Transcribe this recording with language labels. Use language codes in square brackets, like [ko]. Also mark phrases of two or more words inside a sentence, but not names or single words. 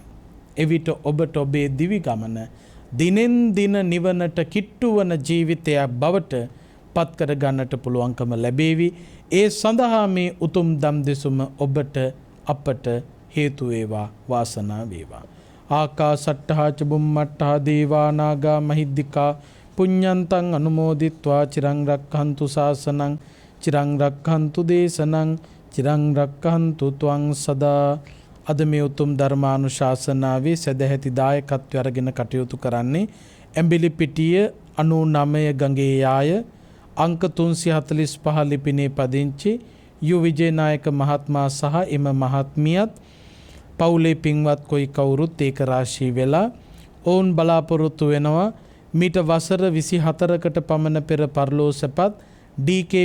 [si] එවිට ඔබට ඔබේ දිවි ගමන දිනෙන් දින නිවනට කිට්ටු වන ජීවිතයක් බවට පත් කර ගන්නට පුළුවන්කම ලැබේවි. ඒ සඳහා මේ උතුම් දම් දෙසුම ඔබට අපට හේතු වේවා, වාසනාව වේවා. [pi] ආකාසට්ඨා ච බුම්මට්ඨා දේවා නාග මහිද්దికා පුඤ්ඤන්තං අනුමෝදිත්වා චිරං රක්ඛන්තු ශාසනං චිරං රක්ඛන්තු දේශනං චිරං රක්ඛන්තු ත්වං සදා. [si] අද මේ උතුම් ධර්මානුශාසනාවේ සදැහැති දායකත්වය අරගෙන කටයුතු කරන්නේ ඇඹිලිපිටිය 99 ගඟේ යාය අංක 345 ලිපිනේ පදිංචි යු විජේනායක මහත්මයා සහ එම මහත්මියත් පවුලේ පින්වත් කොයි කවුරුත් ඒක රාශී වෙලා ඔවුන් බලාපොරොත්තු වෙනවා මීට වසර 24කට පමණ පෙර පරලෝසපත් ඩී.කේ.